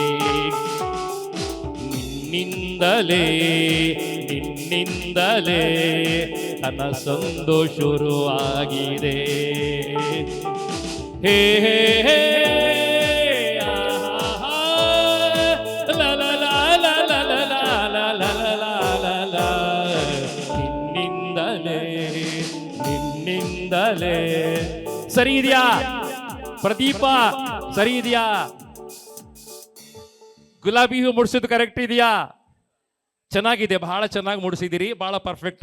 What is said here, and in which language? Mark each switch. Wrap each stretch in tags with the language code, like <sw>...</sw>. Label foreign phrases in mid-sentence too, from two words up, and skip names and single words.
<kn>ನಿನ್ನಿಂದಲೇ ನಿನ್ನಿಂದಲೇ ಕನಸೊಂದು ಶುರುವಾಗಿದೆ. ಹೇ ಹೇ ಹೇ ಆಹಾ ಲ ಲ ಲ ಲ ಲ ಲ ಲ ಲ ಲ ಲ ನಿನ್ನಿಂದಲೇ ನಿನ್ನಿಂದಲೇ. ಸರಿ ಇದೆಯಾ ಪ್ರದೀಪ? ಸರಿ ಇದೆಯಾ? ಗುಲಾಬಿ ಹೂ ಮುಡಿಸಿದ್ದು ಕರೆಕ್ಟ್ ಇದೆಯಾ? ಚೆನ್ನಾಗಿದೆ, ಬಹಳ ಚೆನ್ನಾಗಿ ಮುಡಿಸಿದಿರಿ, ಬಹಳ ಪರ್ಫೆಕ್ಟ್.</kn>